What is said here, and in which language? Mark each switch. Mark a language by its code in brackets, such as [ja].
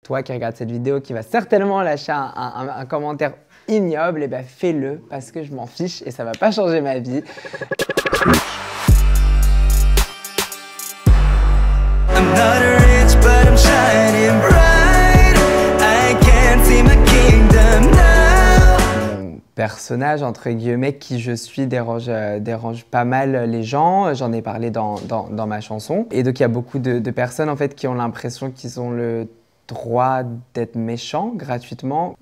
[fr] Toi qui regardes cette vidéo, qui va certainement lâcher un commentaire ignoble, et ben fais-le parce que je m'en fiche et ça va pas changer ma vie. [en] I'm not rich, but I'm shining bright. I can't see my kingdom now. [fr] Mon personnage, entre guillemets, qui je suis dérange pas mal les gens. J'en ai parlé dans ma chanson. Et donc il y a beaucoup de personnes en fait qui ont l'impression qu'ils ont le droit d'être méchants gratuitement.